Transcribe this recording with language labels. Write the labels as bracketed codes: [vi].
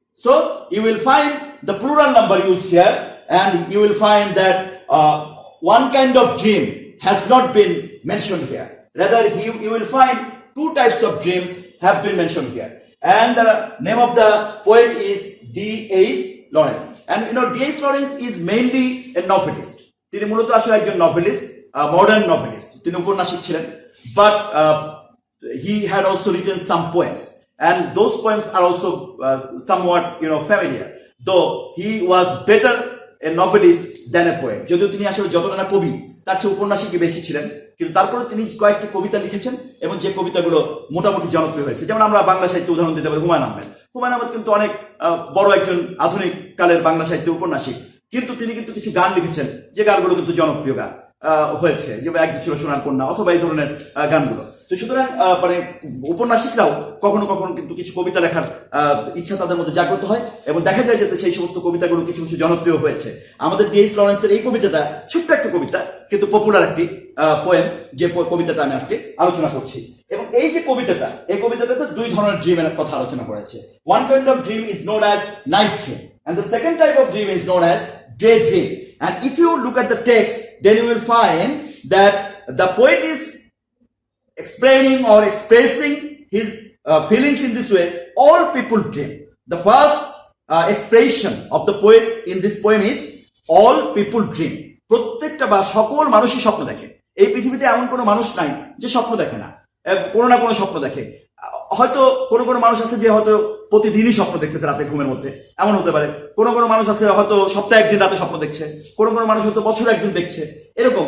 [en] So you will find the plural number used here, and you will find that one kind of dream has not been mentioned here. Rather, you will find two types of dreams have been mentioned here. And the name of the poet is D.H. Lawrence. And D.H. Lawrence is mainly a novelist. [bn] তিনি মূলত আসলে একজন novelist, [en] modern novelist. [bn] তিনি উপন্যাসিক ছিলেন, [en] but he had also written some poems, and those poems are also somewhat familiar, though he was better a novelist than a poet. [bn] যদিও তিনি আসলে যতটা না কবি, তার চেয়ে উপন্যাসিকই বেশি ছিলেন, কিন্তু তারপরে তিনি কয়েকটি কবিতা লিখেছেন এবং যে কবিতাগুলো মোটামুটি জনপ্রিয় হয়েছে। যেমন আমরা বাংলা সাহিত্যে উদাহরণ দিতে পারি হুমায়ুন আহমেদ। হুমায়ুন আহমেদ কিন্তু অনেক বড় একজন আধুনিক কালের বাংলা সাহিত্যের উপন্যাসিক, কিন্তু তিনি কিন্তু কিছু গান লিখেছেন যে গানগুলো কিন্তু জনপ্রিয় গান হয়েছে, যেমন একদিন ছিল সোনার কন্যা অথবা এই ধরনের গানগুলো। তো সুতরাং উপন্যাসিকরাও কখনো কখনো কিন্তু কিছু কবিতা লেখার ইচ্ছা তাদের মধ্যে জাগ্রত হয়, এবং দেখা যায় যে সেই সমস্ত কবিতাগুলো কিছু কিছু জনপ্রিয় হয়েছে। আমাদের D.H. লরেন্সের এই কবিতাটা ছোট্ট একটা কবিতা, কিন্তু পপুলার একটি পোয়েম, যে কবিতাটা আমি আজকে আলোচনা করছি। এবং এই যে কবিতাটা, এই কবিতাটাতে দুই ধরনের ড্রিমের কথা আলোচনা করেছে। [en] One kind of dream is known as night dream, and the second type of dream is known as daydream. And if you look at the text, then you will find that the poet is explaining or expressing his feelings in this way. All people dream. The first expression of the poet in this poem is all people dream. [bn] প্রত্যেকটা বা সকল মানুষই স্বপ্ন দেখে। এই পৃথিবীতে এমন কোনো মানুষ নাই যে স্বপ্ন দেখে না, কোনো না কোনো স্বপ্ন দেখে। হয়তো কোনো মানুষ আছে যে হয়তো প্রতিদিনই স্বপ্ন দেখতেছে রাতে ঘুমের মধ্যে, এমন হতে পারে। কোনো মানুষ আছে হয়তো সপ্তাহে একদিন রাতে স্বপ্ন দেখছে, কোনো মানুষ হয়তো বছরে একদিন দেখছে, এরকম।